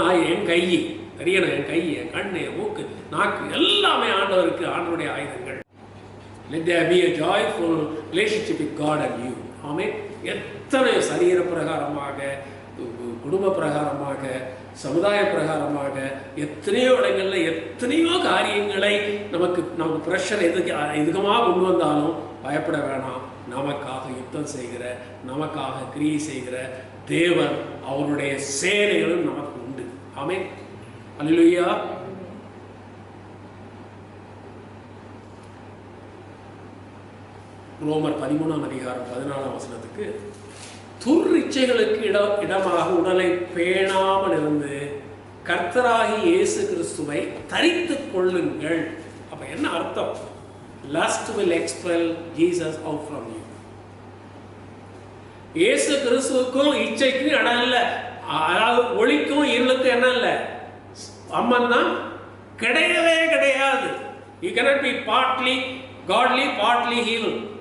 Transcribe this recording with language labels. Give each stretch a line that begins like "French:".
Tamil: என் கை தெரியணும், என் கை, என் கண்ணு, என் மூக்கு, நாக்கு எல்லாமே ஆண்டவருக்கு, ஆண்டவருடைய ஆயுதங்கள்.
English: Let there be a joyful relationship with God and you.
Tamil: ஆமென். எத்தனை சரீர பிரகாரமாக, குடும்ப பிரகாரமாக, சமுதாய பிரகாரமாக எத்தனையோ இடங்கள்ல எத்தனையோ காரியங்களை நமக்கு பிரஷர் எதுக்கமாக கொண்டு வந்தாலும் பயப்பட வேணாம். நமக்காக யுத்தம் செய்கிற, நமக்காக கிரியை செய்கிற தேவன், அவருடைய சேனைகளும் நமக்கு உண்டு. ஆமென். அல்லேலூயா. ரோமர் 13:14 துர்ரிச்சைகளுக்கு இடமாக உடலை பேணாமல் இருந்து கர்த்தராகி இயேசு கிறிஸ்துவை தரித்துக் கொள்ளுங்கள். அப்ப என்ன அர்த்தம்?
English: lust will expel Jesus out from you.
Tamil: இயேசு கிறிஸ்துவுக்கும் இச்சைக்கும் இடம் இல்லை. அதாவது ஒளிக்கும் இருளுக்கும் என்ன இல்லை, அம்மன் தான் கிடையவே கிடையாது.
English: You cannot be partly godly, partly evil.